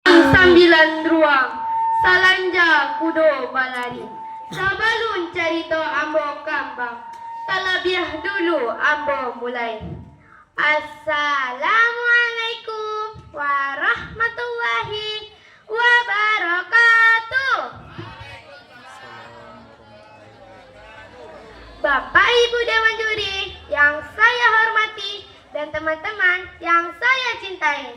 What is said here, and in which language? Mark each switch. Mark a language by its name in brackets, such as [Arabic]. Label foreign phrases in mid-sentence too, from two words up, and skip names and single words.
[Minangkabau] sambilan ruang, salanja kudo balari. Sabalun carito ambo kambang, talabiah dulu ambo mulai. [Arabic] Assalamualaikum warahmatullahi wabarakatuh. [Indonesian] Bapak Ibu Dewan Juri yang saya hormati dan teman-teman yang saya cintai.